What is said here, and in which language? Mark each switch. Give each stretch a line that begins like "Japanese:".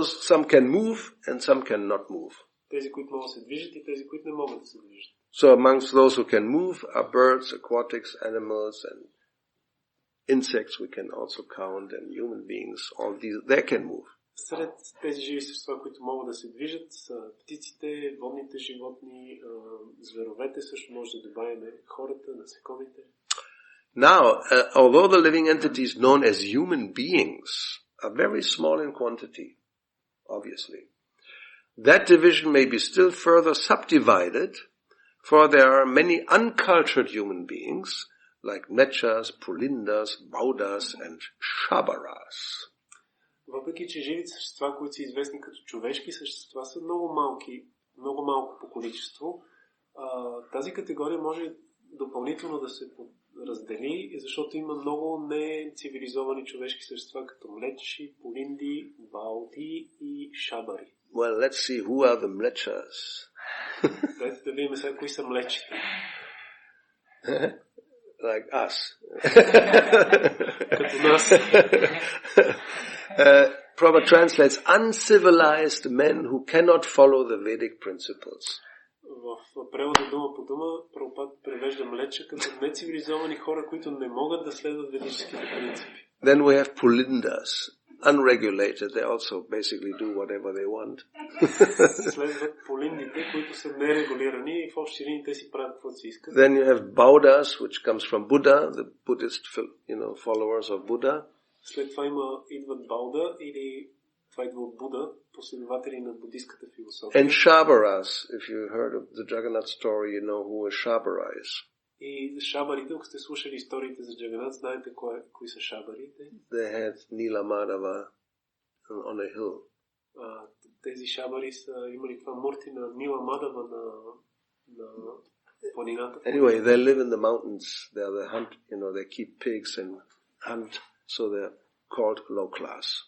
English: Some can move and some cannot move.
Bulgarian: Тези, които могат да се движат и тези, които не могат да се движат.
English: So amongst those who can move are birds, aquatics, animals, and insects we can also count, and human beings. All these, they can move.
Bulgarian: Сред тези живи същества, които могат да се движат, са птиците, водните животни, зверовете, също може да добавим хората, насекомите.
English: Now, although the living entities known as human beings are very small in quantity, obviously, that division may be still further subdivided, for there are many uncultured human beings, like Mechas, Pulindas, Baudas, and Shabaras.
Bulgarian: Въпреки че живите същества, които са известни като човешки същества, са много малко по количество, тази категория може допълнително да се раздели, защото има много нецивилизовани човешки същества, като млечи, полинди, баути и шабари.
English: Well, let's see who are the mlechas.
Bulgarian: Дайте да видим сега кои са млечите.
English: Like us.
Bulgarian: Като нас.
English: Prabhupada translates uncivilized men who cannot follow the Vedic principles.
Bulgarian: В превода дума по дума, Прабхупад превежда млеча като нецивилизовани хора, които не могат да следват ведическите принципи.
English: Then we have pulindas, unregulated. They also basically do whatever they want.
Bulgarian: Следват полиндите, които са нерегулирани и в общи линии те си правят каквото си искат.
English: Then you have baudas, which comes from Buddha, the Buddhist, followers of Buddha.
Bulgarian: След това идват Бауда, или това идва от Буда, последователи на буддийската философия.
English: And Shabaras, if you heard of the Jagannath story, you know who a Shabara is.
Bulgarian: И шабарите, ако сте слушали историите за Джаганат, знаете кои са шабарите?
English: They had Nila Madhava on a hill.
Bulgarian: Тези шабари са имали това мурти на Нила Мадава на планината.
English: Anyway, they live in the mountains. They hunt, they keep pigs and hunt, so they're called low class.